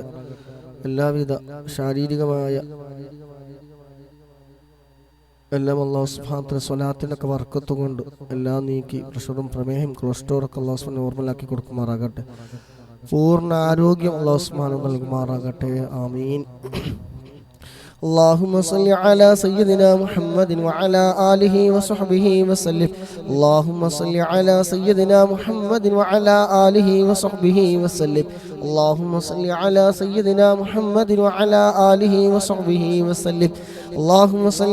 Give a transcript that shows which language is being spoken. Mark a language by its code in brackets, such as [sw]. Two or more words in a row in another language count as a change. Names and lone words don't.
[ml] എല്ലാവിധ ശാരീരികമായ എല്ലാം [ar] الله سبحانه وتعالى [ml] സ്വലാത്തിനൊക്കെ ബർക്കത്ത് കൊണ്ട് എല്ലാം നീക്കി പ്രഷറും പ്രമേഹം കൊളസ്ട്രോളൊക്കെ [ar] الله سبحانه [ml] നോർമലാക്കി കൊടുക്കുമാറാകട്ടെ. പൂർണ്ണ ആരോഗ്യം [ar] الله سبحانه [ml] നൽകുമാറാകട്ടെ. ആമീൻ. [ar] اللهم صل على سيدنا محمد وعلى آله وصحبه وسلم اللهم صل على سيدنا محمد وعلى آله وصحبه وسلم اللهم صل على سيدنا محمد وعلى آله وصحبه وسلم اللهم صل